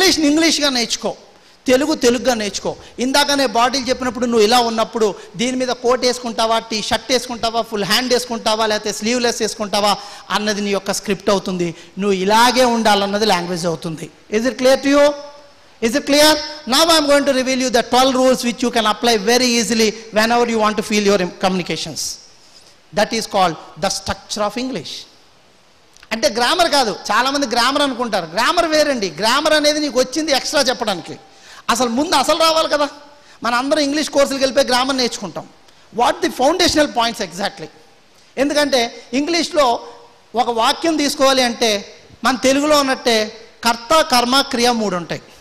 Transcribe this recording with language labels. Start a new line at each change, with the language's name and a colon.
Telugu: ఇంగ్లీష్గా నేర్చుకో, తెలుగుగా నేర్చుకో. ఇందాకనే బాటిల్ చెప్పినప్పుడు నువ్వు ఇలా ఉన్నప్పుడు దీని మీద coat వేసుకుంటావా, T shirt వేసుకుంటావా, full hand వేసుకుంటావా, లేకపోతే స్లీవ్లెస్ వేసుకుంటావా అన్నది నీ యొక్క స్క్రిప్ట్ అవుతుంది. నువ్వు ఇలాగే ఉండాలన్నది లాంగ్వేజ్ అవుతుంది.
English: Is it clear to you? Is it clear? Now I am going to reveal you the 12 rules which you can apply very easily whenever you want to feel your communications. That is called the structure of English.
Telugu: అంటే grammar కాదు, చాలామంది grammar అనుకుంటారు. Grammar వేరండి. Grammar అనేది నీకు వచ్చింది extra చెప్పడానికి. అసలు ముందు అసలు రావాలి కదా. మన అందరం ఇంగ్లీష్ కోర్సులకు వెళ్ళిపోయి గ్రామర్ నేర్చుకుంటాం.
English: What the foundational points exactly.
Telugu: ఎందుకంటే ఇంగ్లీష్లో ఒక వాక్యం తీసుకోవాలి అంటే మన తెలుగులో ఉన్నట్టే కర్త, కర్మ, క్రియ 3 ఉంటాయి.